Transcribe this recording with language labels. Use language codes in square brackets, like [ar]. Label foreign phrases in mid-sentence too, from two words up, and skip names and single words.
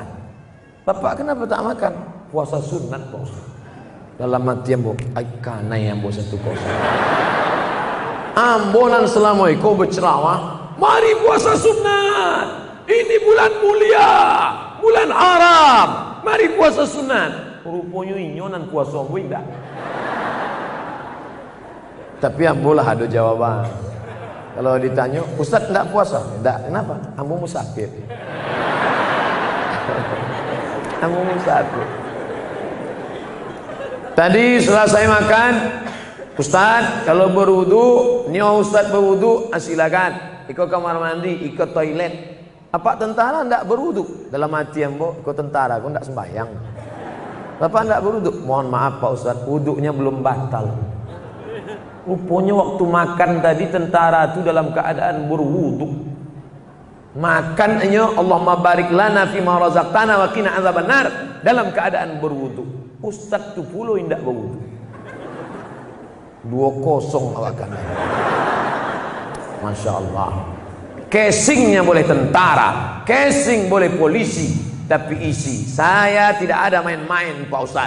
[id] Bapak kenapa tak makan? Puasa sunat bos. [min] Dalam hati ambo, kanai ambo satu kosong. Ambonan selama kau berceramah, mari puasa sunat. [id] Ini bulan mulia, bulan haram. Mari puasa sunat. [min] Rupanya inyonan puasa ambo indah. Tapi ambo lah ada jawaban. [id] Kalau ditanya, Ustaz tidak puasa? [min] Tidak, kenapa? Ambo musafir. Ambo musafir. [id] Tadi setelah saya makan, Ustaz, kalau berwudu, nyo Ustaz berwudu, silakan. Ikut kamar mandi, ikut toilet. [min] Apa tentara ndak berwudu? Dalam hati ambo, ikut tentara, kau ndak sembahyang. Bapak ndak berwudu? [id] Mohon maaf Pak Ustaz, wudunya belum batal. Rupanya waktu makan tadi tentara itu dalam keadaan berwudu. Makannya [ar] اللهم بارك لنا فيما رزقتنا وقنا عذاب النار [id] dalam keadaan berwudu. [min] Ustaz tu pula indak berwudu. 2-0 awakan. [ar] ما شاء الله. [id] Casingnya boleh tentara, casing boleh polisi, tapi isi saya tidak ada main-main Pak Ustaz.